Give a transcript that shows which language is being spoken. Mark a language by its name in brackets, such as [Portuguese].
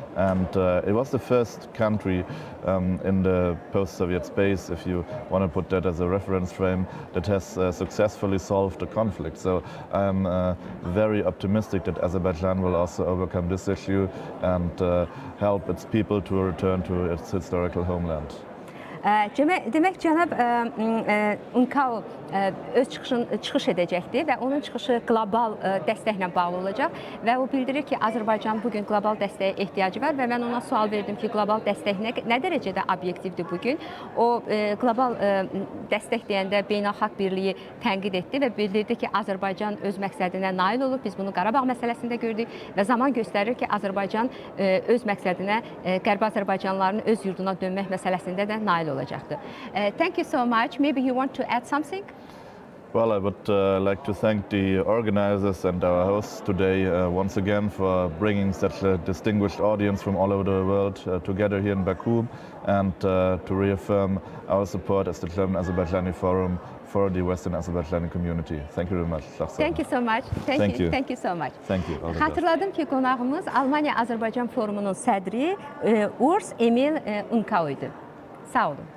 [English] And it was the first country in the post-Soviet space, if you want to put that as a reference frame, that has successfully solved the conflict. So I'm very optimistic that Azerbaijan will also overcome this issue and help its people to return to its historical homeland. [Azerbaijani] Demək, cənab UNKAU öz çıxış edəcəkdir və onun çıxışı qlobal dəstəklə bağlı olacaq və o bildirir ki, Azərbaycan bugün qlobal dəstəyə ehtiyacı var və mən ona sual verdim ki, qlobal dəstək nə dərəcədə obyektivdir bugün? O qlobal dəstək deyəndə beynəlxalq birliyi tənqid etdi və bildirdi ki, Azərbaycan öz məqsədinə nail olub. Biz bunu Qarabağ məsələsində gördük və zaman göstərir ki, Azərbaycan öz məqsədinə, Qərbi Azərbaycanlıların öz yurduna dönmək məsələsində də nail olacaqdır. [English] Thank you so much. Maybe you want to add something? Well, I would like to thank the organizers and our hosts today once again for bringing such a distinguished audience from all over the world together here in Baku, and to reaffirm our support as the German Azerbaijani Forum for the Western Azerbaijani community. Thank you very much. Thank you so much. Thank you. Thank you so much. Thank you. [Azerbaijani] Xatırladım ki, qonağımız Almaniya Azərbaycan Forumunun sədri Urs Emil Unkauf idi. Sağ olun.